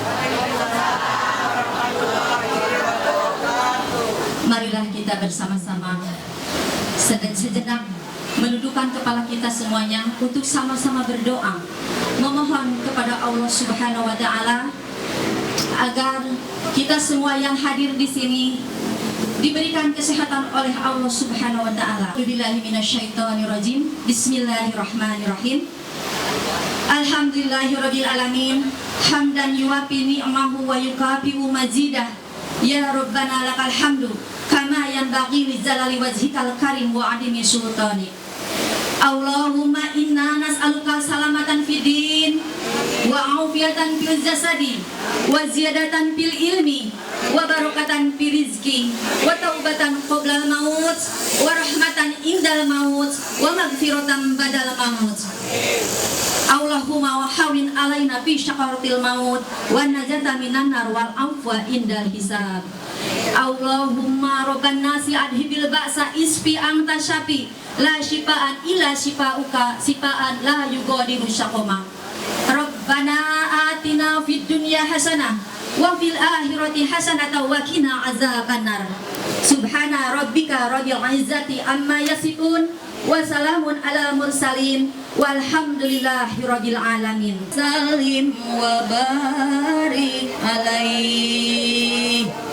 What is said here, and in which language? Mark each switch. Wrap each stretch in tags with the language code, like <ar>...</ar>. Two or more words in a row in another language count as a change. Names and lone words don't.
<id>Marilah kita bersama-sama sejenak menundukkan kepala kita semuanya untuk sama-sama berdoa, memohon kepada Allah</id> <ar>سبحانه وتعالى</ar> <id>agar kita semua yang hadir di sini diberikan kesehatan oleh Allah</id> <ar>سبحانه وتعالى. أعوذ بالله من الشيطان الرجيم. بسم الله الرحمن الرحيم. الحمد لله رب العالمين. حمدا يوافي نعمه ويكافئ مزيده. يا ربنا لك الحمد كما ينبغي لجلال وجهك الكريم وعظيم سلطانك. اللهم إنا نسألك سلامة في الدين وعافية في الجسد وزيادة في العلم وبركة في الرزق وتوبة قبل الموت ورحمة عند الموت ومغفرة بعد الموت. اللهم وهون علينا في سكرات الموت ونجاة من النار والعفو عند الحساب. اللهم رب الناس أذهب البأس اشف أنت الشافي لا شفاء إلا شفاؤك شفاء لا يغادر سقما. ربنا آتنا في الدنيا حسنة وفي الآخرة حسنة وقنا عذاب النار. سبحان ربك رب العزة عما يصفون وسلام على المرسلين والحمد لله رب العالمين. سلم وبارك عليه.</ar>